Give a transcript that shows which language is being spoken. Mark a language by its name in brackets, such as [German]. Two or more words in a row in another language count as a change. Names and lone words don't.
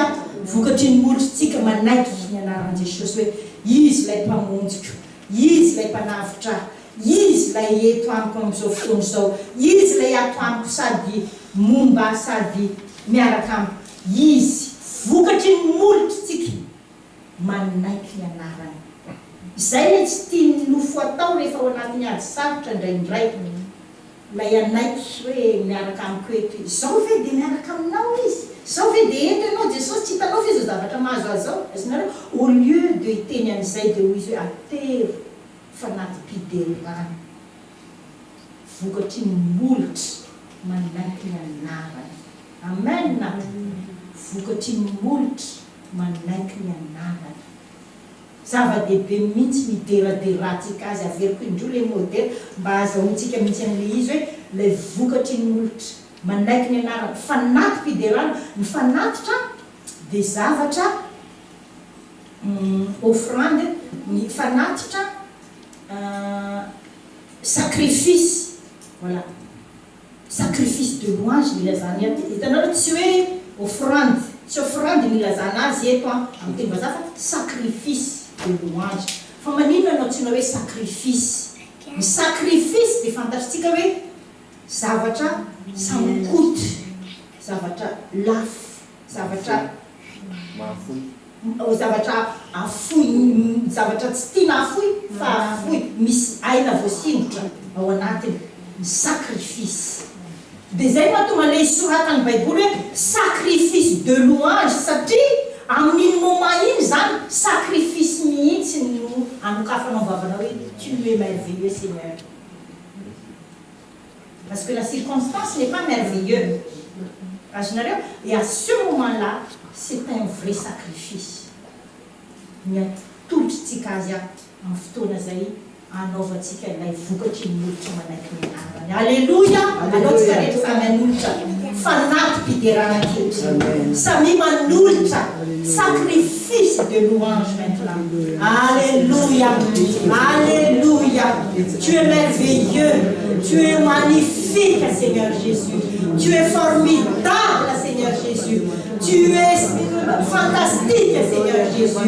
[Malagasy] Vokatry ny molotritsika manaiky ny anaran'i Jesosy hoe izy ilay mpamonjiko, izy ilay mpanavitra, izy ilay eto amiko amin'izao fotoana izao, izy ilay ato amiko sady momba sady miaraka amiko, izy vokatry ny molotritsika manaiky ny anarany. Izay ilay tsy tiany nofo atao rehefa ao anatin'ny ady sarotra indraindray ilay anaiky hoe miaraka amiko eto izy. Izao ve dia miaraka aminao izy? Izao ve dia eto ianao Jesosy tsy hitanao fa izy zavatra mahazo azao? Azonareo [French] au lieu de [Malagasy] hiteny an'izay dia hoy izy hoe atero fanatim-piderana. Vokatry ny molotra manaiky ny anarany. Amen. Vokatry ny molotra manaiky ny anarany. Zava-dehibe mihitsy mideraderantsika azy averiko indroa ilay modèle mba azahoantsika mihitsy an'ilay izy hoe ilay vokatry ny molotra manaiky ny anarany. Fanatim-piderana, ny fanatitra dia zavatra offrande, ny fanatitra sacrifice. [French] Voilà. Sacrifice de louange [Malagasy] milazana ato. Hitanao tsy hoe offrande, tsy offrande milazana azy eto amin'ny teny vazaha fa [French] sacrifice de louange. [Malagasy] Fa maninona anao tsy hoe sacrifice? Ny sacrifice dia fantatritsika hoe zavatra samikoty, zavatra lafo, zavatra zavatra afoy, zavatra tsy tiana afoy fa afoy, misy aina voasingotra ao anatiny, ny sacrifice. Dia zay mahatonga ilay soratany Baiboly hoe [French] sacrifice de louange [Malagasy] satria amin'iny moment iny zany sacrifice mihitsy no anokafanao vavana hoe [French] tu es merveilleux Seigneur. Parce que la circonstance n'est pas merveilleuse. Et à ce moment-là, c'est un vrai sacrifice. Mais tout le petit cas, [Malagasy] en fotoana zay anaovantsika ilay vokatry ny molotra manaiky ny anarany. Alléluia! Alao tsika rehetra samy hanolotra fanatim-piderana ankehitriny, samy manolotra [French] sacrifice de louange maintenant. Alléluia! Alléluia! Tu es merveilleux, tu es magnifique Seigneur Jésus, tu es formidable Seigneur Jésus. Tu es fantastique, Seigneur Jésus.